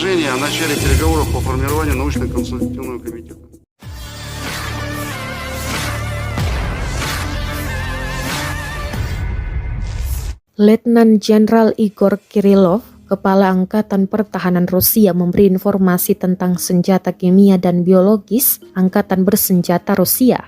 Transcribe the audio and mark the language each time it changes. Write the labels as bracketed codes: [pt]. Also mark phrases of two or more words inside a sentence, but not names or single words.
[ru] о начале переговоров по формированию научно-консультативного комитета. [id] Letnan Jenderal Igor Kirillov, Kepala Angkatan Pertahanan Rusia, memberi informasi tentang senjata kimia dan biologis Angkatan Bersenjata Rusia.